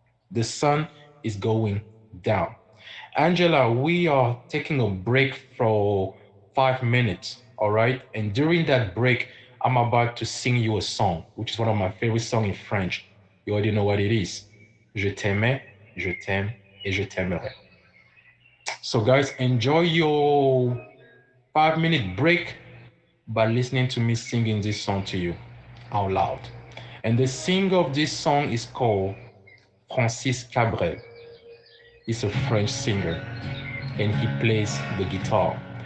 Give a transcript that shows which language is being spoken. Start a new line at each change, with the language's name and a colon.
English: The sun is going down. Angela, we are taking a break for 5 minutes, all right? And during that break, I'm about to sing you a song, which is one of my favorite songs in French. You already know what it is.
French: Je t'aimais, je t'aime et je t'aimerai.
English: So, guys, enjoy your 5 minute break by listening to me singing this song to you out loud. And the singer of this song is called Francis Cabrel. He's a French singer and he plays the guitar.